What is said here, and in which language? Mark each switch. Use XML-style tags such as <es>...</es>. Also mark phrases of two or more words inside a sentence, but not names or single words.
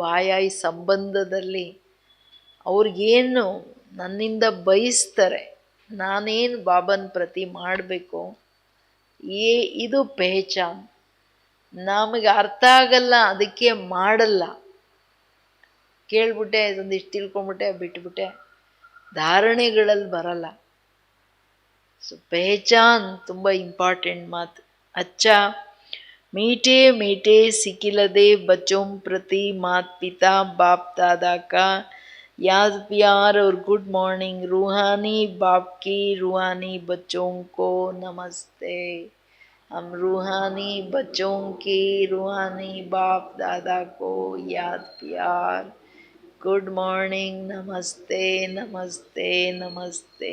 <kn>ಆಯಾಯ ಸಂಬಂಧದಲ್ಲಿ ಅವ್ರಿಗೇನು ನನ್ನಿಂದ ಬಯಸ್ತಾರೆ, ನಾನೇನು ಬಾಬನ ಪ್ರತಿ ಮಾಡಬೇಕು, ಇದು ಪೆಹಚಾನ್. ನಮಗೆ ಅರ್ಥ ಆಗಲ್ಲ, ಅದಕ್ಕೆ ಮಾಡಲ್ಲ. ಕೇಳ್ಬಿಟ್ಟೆ, ಒಂದಿಷ್ಟು ತಿಳ್ಕೊಂಬಿಟ್ಟೆ, ಬಿಟ್ಬಿಟ್ಟೆ, ಧಾರಣೆಗಳಲ್ಲಿ ಬರಲ್ಲ. ಸೊ ಪೆಹಚಾನ್ ತುಂಬ ಇಂಪಾರ್ಟೆಂಟ್ ಮಾತು.</kn> <hi>अच्छा मीठे मीठे सिकिलदे बच्चों प्रति माता पिता बाप दादा का याद प्यार और</hi> <en>good morning.</en> <hi>रूहानी बाप की रूहानी बच्चों को नमस्ते. हम रूहानी बच्चों की रूहानी बाप दादा को याद प्यार,</hi> <en>good morning,</en> <hi>नमस्ते नमस्ते नमस्ते.</hi>